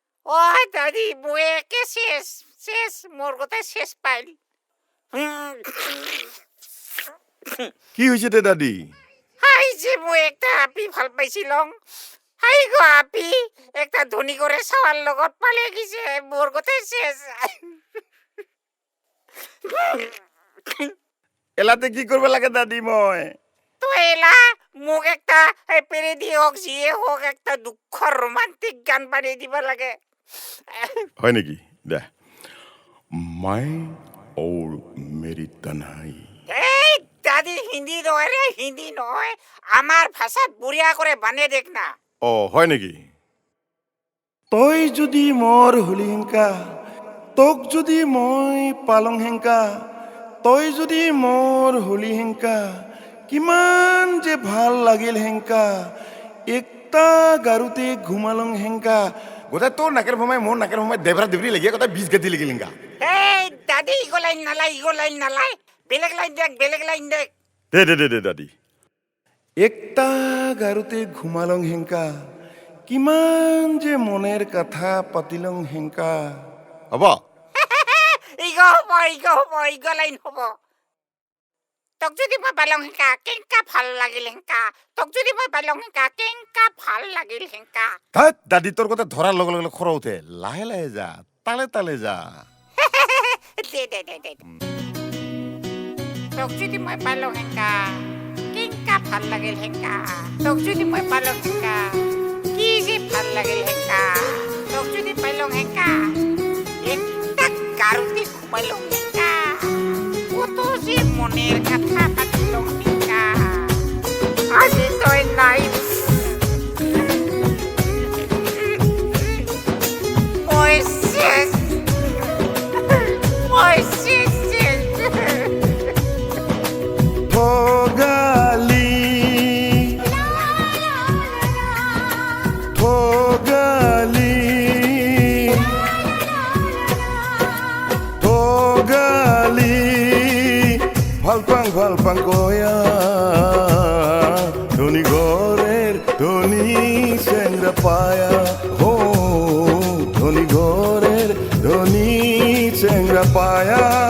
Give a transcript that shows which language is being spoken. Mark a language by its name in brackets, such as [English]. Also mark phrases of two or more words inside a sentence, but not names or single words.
[Rangpuri] ওই দাদি মই একে শেষ শেষ মোর গোটাই শেষ পাইল। কি হৈছে দে দাদি? হাই যে মই একটা আপি ভাল পাইছিলং, হাই গো আপি একটা ধনী করে সবার লগত পালে গেছে, মোর গোটাই শেষ। এলাতে কি কৰিব লাগে দাদি মই? তো এলা মোক একটা পেরে দিয়ে হোক যিয়ে হোক একটা দুঃখর রোমান্টিক গান বানিয়ে দিব লাগে। হয় নেকি? দে [Hindi] मैं और मेरी तन्हाई। [Rangpuri] এই দাদি হিন্দি নয় রে, হিন্দি নয়, আমার ভাষাত বুড়িয়া করে বানিয়ে দেখ না। অ হয় নেকি? তই যদি মোৰ হলি হেংকা, তোক যদি মই পালং হেংকা, তই যদি মোৰ হলি হেংকা, কিমান যে ভাল লাগিল হেংকা, একটা গাৰুতে ঘুমালং হেংকা। গোটাই তোৰ নাকের ভমাই মোর নাকের ভমাই দেবরা দেবরি লাগিয়ে গোটাই 20 গেদি লাগি লিঙ্গা। এই দাদি ইগো লাইন নালাই, ইগো লাইন নালাই, বেলেগ লাইন দেখ, বেলেগ লাইন দেখ। দে দাদি। একটা গাৰুতে ঘুমালং হেংকা, কিমান যে মনের কথা পাতিলং হেংকা। হ'ব ইগো হব, ইগো হব, ইগো লাইন হব। তোক যদি মই পালং হেংকা, কেংকা ভাল লাগিল হেংকা, তোক যদি মই পালং হেংকা, কেংকা ভাল লাগিল হেংকা। ধ্যাৎ দাদি তোর কথা ধরার লগে লগে খর উঠে, লাহে লাহে যা, তালে তালে যা। দে। তোক যদি মই পালং হেংকা, কেংকা ভাল লাগিল হেংকা, তোক যদি মই পালং হেংকা, কি যে ভাল লাগিল হেংকা, তোক যদি পালং হেংকা, একটা গাৰুতে ঘুমাইলং হেংকা, কত যে মনের কথা পাতিলং হেংকা, আজি তই নাই। মই শেষ, মই শেষ শেষ। ঠগালি ঠগালি ঠগালি ভাল পাং কয়া, ধনী ঘরের ধনী চেংরা পায়া, হো ধনী ঘরের ধনী চেংরা পায়া।